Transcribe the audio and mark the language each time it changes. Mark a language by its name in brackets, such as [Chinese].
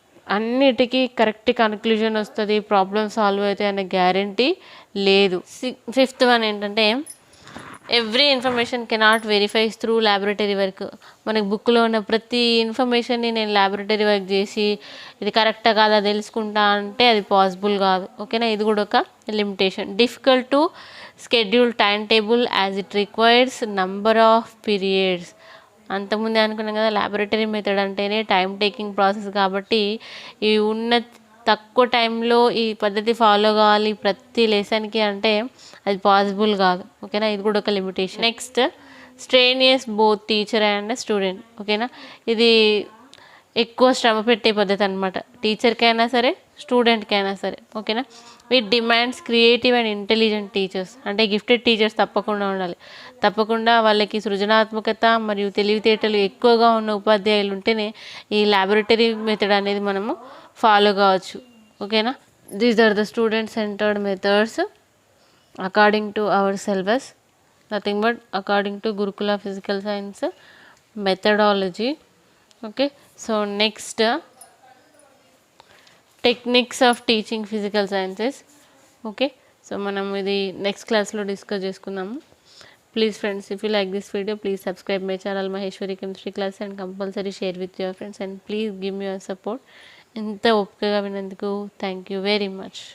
[Telugu] అన్నిటికీ correct conclusion వస్తుంది, problem solve అవుతాయి అనే గ్యారంటీ లేదు. [English] fifth one [Telugu] ఏంటంటే [English] Every information cannot verifies through laboratory work. [Telugu] మనకి బుక్లో ఉన్న ప్రతి ఇన్ఫర్మేషన్ని నేను ల్యాబొరేటరీ వర్క్ చేసి ఇది కరెక్టా కాదా తెలుసుకుంటా అంటే అది పాసిబుల్ కాదు. ఓకేనా. ఇది కూడా ఒక limitation. [English] Difficult to schedule timetable as it requires number of periods. [Telugu] అంతకుముందే అనుకున్నాం కదా, ల్యాబొరేటరీ మెథడ్ అంటేనే టైం టేకింగ్ ప్రాసెస్ కాబట్టి ఈ ఉన్న తక్కువ టైంలో ఈ పద్ధతి ఫాలో కావాలి ప్రతి లెసన్కి అంటే అది పాసిబుల్ కాదు. ఓకేనా. ఇది కూడా ఒక limitation. [English] Next strenuous both teacher and student. ఓకేనా. [Telugu] ఇది ఎక్కువ శ్రమ పెట్టే పద్ధతి అనమాట, టీచర్కైనా సరే స్టూడెంట్కైనా సరే. ఓకేనా. [English] With demands creative and intelligent teachers. [Telugu] అంటే గిఫ్టెడ్ టీచర్స్ తప్పకుండా ఉండాలి. తప్పకుండా వాళ్ళకి సృజనాత్మకత మరియు తెలివితేటలు ఎక్కువగా ఉన్న ఉపాధ్యాయులు ఉంటేనే ఈ ల్యాబొరేటరీ మెథడ్ అనేది మనము ఫాలో కావచ్చు. ఓకేనా. [English] These are the student-centered methods according to our syllabus, nothing but according to Gurukula Physical Science methodology. Okay, so next techniques of teaching physical sciences. [Telugu] Okay, so మనం ఇది నెక్స్ట్ క్లాస్లో discuss చేసుకుందాము. [English] Please friends, if you like this video please subscribe my channel Maheshwari chemistry class and compulsory share with your friends and please give me your support. [Telugu] ఇంత ఓపికగా విన్నందుకు [English] Thank you very much.